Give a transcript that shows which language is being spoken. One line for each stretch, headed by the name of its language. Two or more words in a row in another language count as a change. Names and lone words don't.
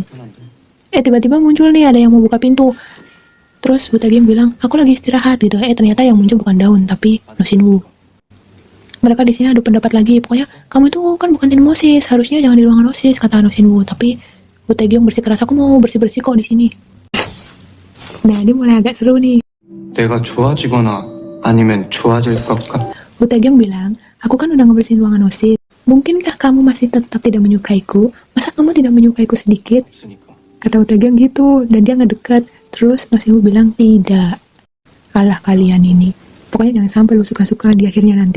Indonesian: Tiba-tiba muncul nih, ada yang mau buka pintu. Terus Woo Tae-kyung bilang, aku lagi istirahat gitu. Ternyata yang muncul bukan Daun, tapi No Shin-woo. Mereka di sini adu pendapat lagi. Pokoknya, kamu itu kan bukan tim OSIS, harusnya jangan di ruangan OSIS, kata No Shin-woo. Tapi Woo Tae-kyung bersikeras, aku mau bersih-bersih kok di sini. Nah, ini mulai agak seru nih.
Korean: 내가 좋아지거나 아니면 좋아질 것 같.
Indonesian: Woo Tae-kyung bilang, aku kan udah ngebersihin ruangan OSIS. Mungkinkah kamu masih tetap tidak menyukaiku? Masa kamu tidak menyukaiku sedikit? Kata Woo Tae-kyung gitu, dan dia ngedekat. Terus No Shin-woo bilang, tidak. Alah kalian ini. Pokoknya jangan sampai lu suka-suka di akhirnya nanti.